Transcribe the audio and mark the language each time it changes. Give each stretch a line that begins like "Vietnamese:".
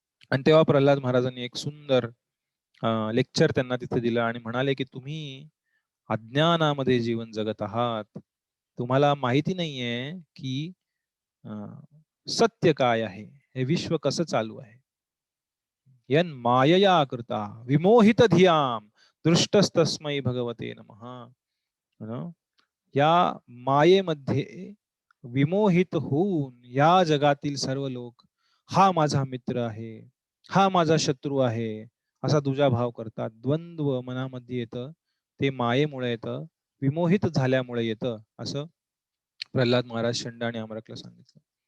Marathi: आणि तेव्हा प्रल्हाद महाराजांनी एक सुंदर लेक्चर त्यांना तिथे दिलं आणि म्हणाले की तुम्ही अज्ञानामध्ये जीवन जगत आहात, तुम्हाला माहिती नाहीये की सत्य काय आहे, हे विश्व कसं चालू आहे.
Sanskrit: यन मायया कृता विमोहित धियाम दृष्टस्तस्मै भगवते नमः.
Marathi: या मायेमध्ये विमोहित होऊन या जगातील सर्व लोक हा माझा मित्र आहे, हा माझा शत्रू आहे असा दुजा भाव करतात, द्वंद्व मनामध्ये येतं, ते मायेमुळे येतं, विमोहित झाल्यामुळे येतं, असं प्रल्हाद महाराज षंड आणि अमरकला सांगितलं.